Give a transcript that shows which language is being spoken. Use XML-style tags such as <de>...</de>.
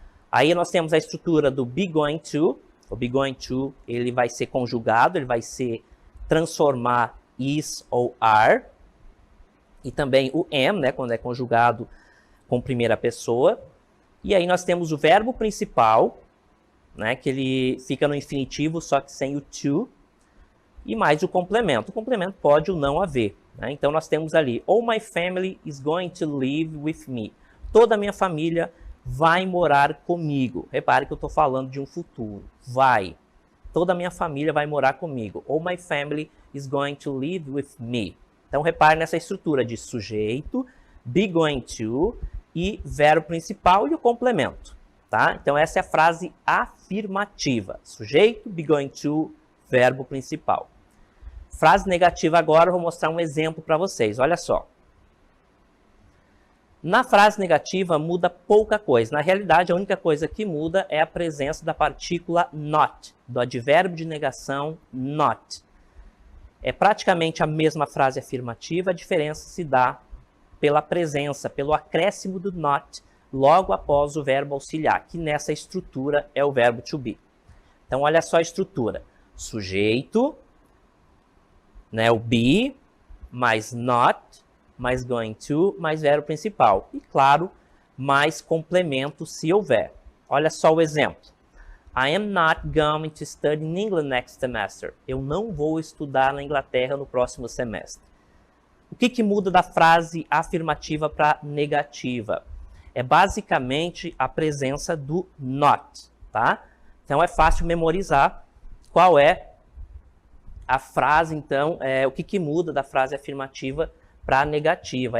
<pt>Aí nós temos a estrutura do be going to. O be going to, ele vai ser conjugado, ele vai se transformar is ou are. E também o am, né, quando é conjugado com primeira pessoa. E aí nós temos o verbo principal, né, que ele fica no infinitivo, só que sem o to, e mais o complemento. O complemento pode ou não haver, né? Então nós temos ali,</pt> <en>all my family is going to live with me.</en> <pt>Toda a minha família vai morar comigo. Repare que eu estou falando de um futuro. Vai. Toda a minha família vai morar comigo.</pt> <en>All my family is going to live with me.</en> <pt>Então repare nessa estrutura de sujeito, be going to, e verbo principal e o complemento, tá? Então essa é a frase afirmativa. Sujeito, be going to, verbo principal. Frase negativa agora, eu vou mostrar um exemplo para vocês. Olha só. Na frase negativa muda pouca coisa. Na realidade, a única coisa que muda é a presença da partícula not, do advérbio de negação not. É praticamente a mesma frase afirmativa, a diferença se dá pela presença, pelo acréscimo do not, logo após o verbo auxiliar, que nessa estrutura é o verbo to be. Então, olha só a estrutura. Sujeito, né, o be, mais not, mais going to, mais verbo principal. E, claro, mais complemento se houver. Olha só o exemplo.</pt> <en>I am not going to study in England next semester.</en> <pt>Eu não vou estudar na Inglaterra no próximo semestre. O que muda da frase afirmativa para negativa? É basicamente a presença do not, tá? Então é fácil memorizar qual é a frase, então, o que muda da frase afirmativa para negativa?</pt>